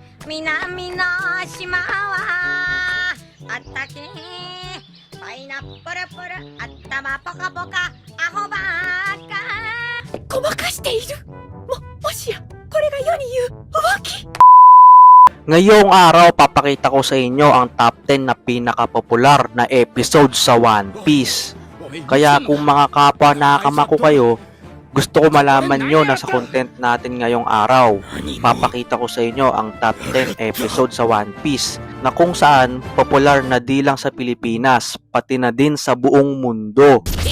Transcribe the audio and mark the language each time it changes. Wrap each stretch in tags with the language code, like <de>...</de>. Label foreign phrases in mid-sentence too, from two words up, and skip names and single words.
<ja>南の島はあったけパイナップルプル頭ポカポカアホバーカごまかしている。もしやこれが世に言う浮気。</ja> <tl>Ngayong araw, papakita ko sa inyo ang top 10 na pinakapopular na episode sa One Piece. Kaya kung mga kapwa nakakama ko kayo, gusto ko malaman nyo na sa content natin ngayong araw, papakita ko sa inyo ang top 10 episode sa One Piece na kung saan popular na di lang sa Pilipinas, pati na din sa buong mundo.</tl>